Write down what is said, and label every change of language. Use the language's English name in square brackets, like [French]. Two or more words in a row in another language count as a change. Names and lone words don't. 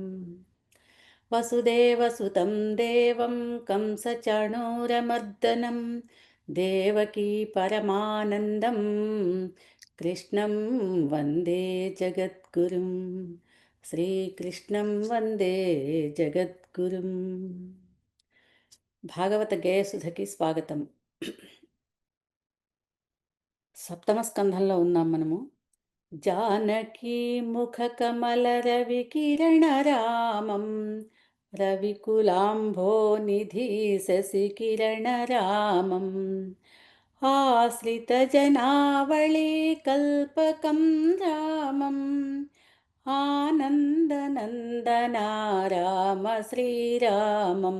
[Sanskrit] वसुदेवसुतं देवं कंसचाणूरमर्दनं देवकी परमानन्दं कृष्णं वन्दे जगद्गुरुं श्रीकृष्णं वन्दे जगद्गुरुं। [Telugu] భాగవత గేయసుధకి స్వాగతం. సప్తమ స్కంధంలో ఉన్నాం మనము. [Sanskrit] జానకీ ముఖ కమల రవి కిరణ రామం రవికులాంభో నిధి శశి కిరణ రామం ఆశ్రిత జనావళి కల్పకం రామం ఆనందనందనా రామ శ్రీరామం.